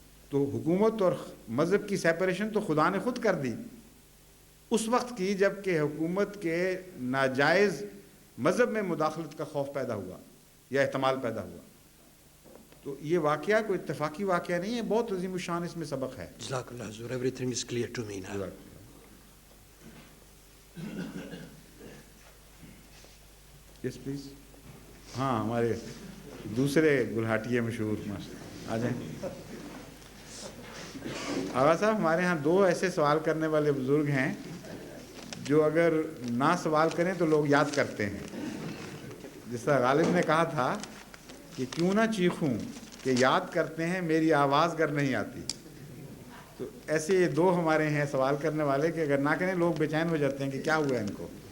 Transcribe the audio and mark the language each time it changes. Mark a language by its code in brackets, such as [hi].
[ur] تو حکومت اور مذہب کی سیپریشن تو خدا نے خود کر دی اس وقت کی جب کہ حکومت کے ناجائز مذہب میں مداخلت کا خوف پیدا ہوا یا احتمال پیدا ہوا۔ تو یہ واقعہ کوئی اتفاقی واقعہ نہیں ہے، بہت عظیم الشان اس میں سبق ہے۔ [en] جزاک اللہ حضور، everything is clear to me now. Yes please. [ur] ہاں ہمارے دوسرے گلہاٹیے مشہور آ جائیں۔ آغا صاحب، ہمارے ہاں دو ایسے سوال کرنے والے بزرگ ہیں جو اگر نہ سوال کریں تو لوگ یاد کرتے ہیں۔ جس طرح غالب نے کہا تھا کہ کیوں نہ چیخوں کہ یاد کرتے ہیں میری آواز گر نہیں آتی، تو ایسے یہ دو ہمارے ہیں سوال کرنے والے کہ اگر نہ کریں لوگ بے چین ہو جاتے ہیں کہ کیا ہوا ان کو۔